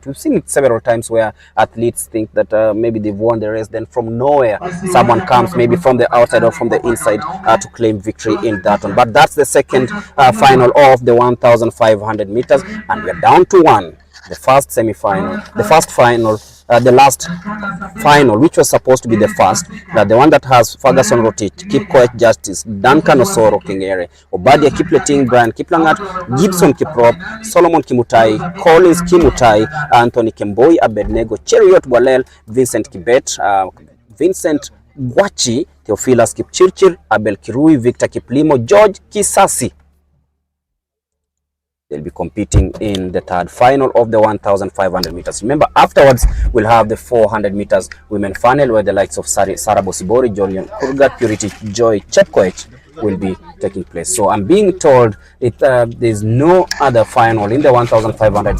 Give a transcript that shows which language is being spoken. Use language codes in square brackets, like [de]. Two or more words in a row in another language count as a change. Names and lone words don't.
[en] We've seen it several times where athletes think that maybe they've won the race, then from nowhere someone comes, maybe from the outside or from the inside, to claim victory in that one. But that's the second final of the 1,500 meters, and we're down to one. The first semi-final, the first final, the last final, which was supposed to be the first, the one that has Ferguson Rotich, Kipkoech Justice, Duncan Osoro Kingere, Obadia Kipleting, Brian Kiplangat, Gibson Kiprop, Solomon Kimutai, Collins Kimutai, Anthony Kemboi, Abednego, Cheriot Walel, Vincent Kibet, Vincent Gwachi, Theophilus Kipchirchir, Abel Kirui, Victor Kiplimo, George Kisasi. They'll be competing in the third final of the 1,500 meters. Remember, afterwards, we'll have the 400 meters women final where the likes of Sarah Bosibori, Jolion Kurgat, Purity Joy Chepkoech will be taking place. So I'm being told there's no other final in the 1,500.